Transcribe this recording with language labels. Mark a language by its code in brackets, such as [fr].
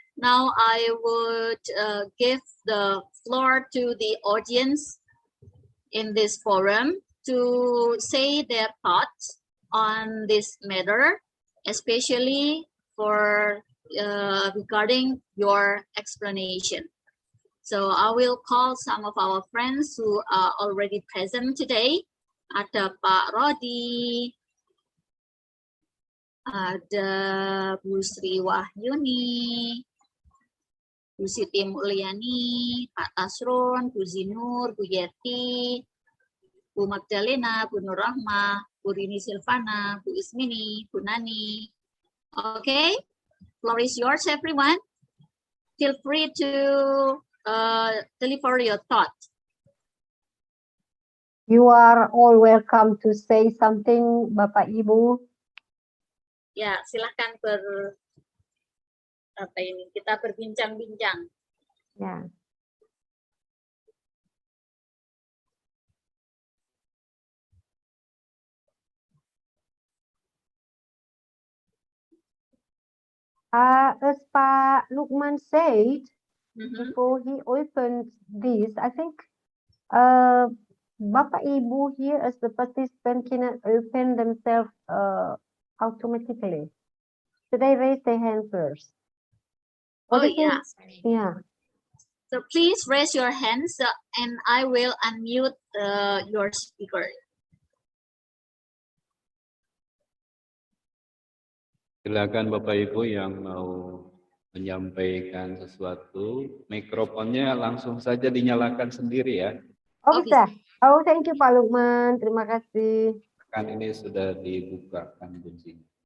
[en] Now I would give the floor to the audience in this forum to say their thoughts on this matter, especially for regarding your explanation. So I will call some of our friends who are already present today. [id] Ada Pak Rodi, ada Bu Sri Wahyuni, Bu Siti Mulyani, Pak Tasron, Bu Zinur, Bu Yeti, Bu Magdalena, Bu Nur Rahma, Bu Rini Silvana, Bu Ismini, Bu Nani. [en] Okay, floor is yours, everyone. Feel free to deliver your thought. You are all welcome to say something, Bapak Ibu. [id] Ya, silahkan kita berbincang-bincang. [en] Yeah. As Pak Lukman said, before he opened this, I think Bapak Ibu here as the participant cannot open themselves automatically. Should they raise their hand first? Oh yeah. Yeah. So please raise your hands and I will unmute your speaker. [id] Silakan Bapak Ibu yang mau menyampaikan sesuatu, mikrofonnya langsung saja dinyalakan sendiri ya. Oh, bisa. Oh, [en] thank you [id] Pak Lukman. Terima kasih. Kan ini sudah dibukakan kuncinya.